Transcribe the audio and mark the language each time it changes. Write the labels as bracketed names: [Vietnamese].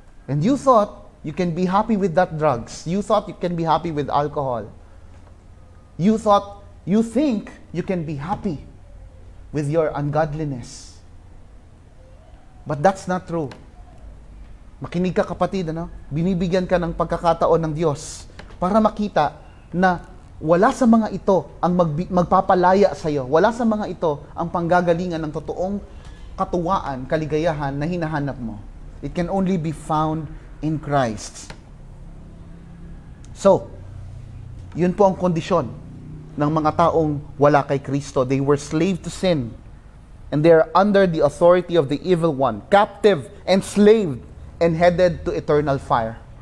[English] And you thought you can be happy with that drugs. You thought you can be happy with alcohol. You think you can be happy with your ungodliness. But that's not true. [Filipino] Makinig ka kapatid, ano? Binibigyan ka ng pagkakataon ng Diyos para makita na wala sa mga ito ang magpapalaya sa iyo. Wala sa mga ito ang panggagalingan ng totoong katuwaan, kaligayahan na hinahanap mo. [English] It can only be found in Christ. [Filipino] So, yun po ang kondisyon ng mga taong wala kay Kristo. [English] They were slave to sin. And they are under the authority of the evil one, captive, enslaved, and headed to eternal fire.